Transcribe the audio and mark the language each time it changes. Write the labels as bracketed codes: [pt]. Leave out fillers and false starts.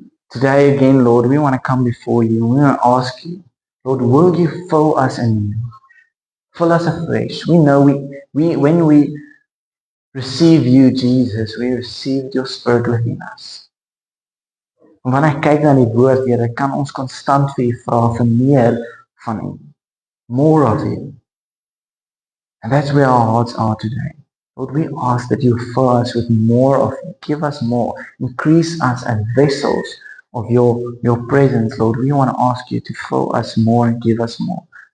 [en] Today again, Lord, we want to come before you and we want to ask you, Lord, will you fill us anew? Fill us afresh. We know when we receive you, Jesus, we received your Spirit within us. [af] En wanneer ek kyk na die woord, Here, kan ons konstant vir u vra vir meer van u. [en] More of you. And that's where our hearts are today. Lord, we ask that you fill us with more of you. Give us more. Increase us as vessels of your presence, Lord. We want to ask you to fill us more and give us more.